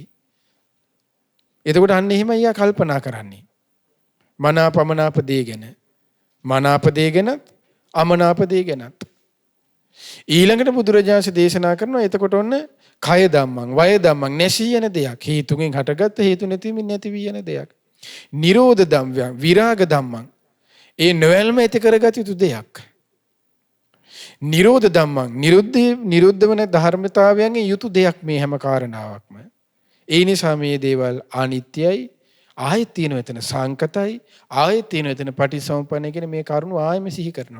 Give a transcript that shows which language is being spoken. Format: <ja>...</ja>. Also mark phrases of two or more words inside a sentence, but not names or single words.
<si>එතකොට අන්න එහෙම එයා කල්පනා කරන්නේ. මනාපමනාප දේ ගැන. මනාප දේ ගැනත් අමනාප දේ ගැනත්. ඊළඟට බුදුරජාණන් දේශනා කරනවා එතකොට ඔන්න</si> <pi>කය ධම්මං වය ධම්මං</pi> <si>නැසී යන දෙයක්. හේතුකින් හටගත්ත හේතු නැතිවීමෙන් නැති වී යන දෙයක්.</si> <pi>නිරෝධ ධම්මං විරාග ධම්මං.</pi> <si>ඒ නොයල්ම ඇති කරගත යුතු දෙයක්.</si> <pi>නිරෝධ ධම්මං</pi> <si>නිරුද්ධ වන ධර්මතාවයන්ගේ යුතු දෙයක් මේ හැම කාරණාවක්ම. ඒ නිසා මේ දේවල් අනිත්‍යයි. ආයෙත් තියෙනවා එතන සංකතයි. ආයෙත් තියෙනවා එතන පටිසමුප්පන්න කියන මේ කරුණු ආයෙම සිහි කරනවා.</si>